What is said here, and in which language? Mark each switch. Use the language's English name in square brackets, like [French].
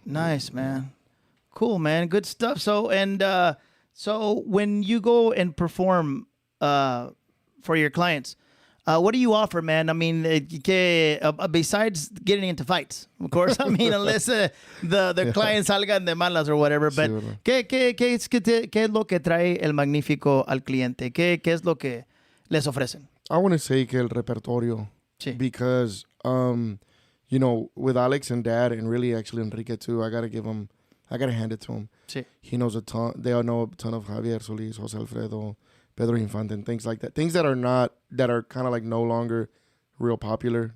[English] nice, man. Cool, man. Good stuff. So when you go and perform for your clients, what do you offer, man? I mean, besides getting into fights, of course. I mean, unless the clients [Spanish] salgan de malas [English] or whatever. But [Spanish] sí, ¿qué es lo que trae el Magnífico al cliente? ¿Qué es lo que les ofrecen? [English] I want to say [Spanish] que el repertorio. Sí. [English] Because, with Alex and Dad, and really actually Enrique too, I got to hand it to him. [Spanish] Sí. [English] He knows a ton. They all know a ton of Javier Solis, Jose Alfredo, Pedro Infante, and things like that. Things that are kind of like no longer real popular.